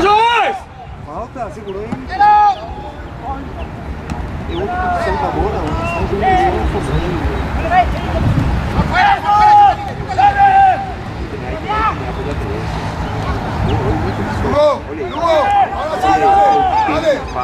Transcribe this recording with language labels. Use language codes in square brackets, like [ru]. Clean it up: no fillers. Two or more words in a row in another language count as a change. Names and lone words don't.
[pt] Juiz! Falta, segurou ele. Eu solta a bola, o [es] ¡Lugo! ¡Lugo! ¡Ahora sí! ¡Dale!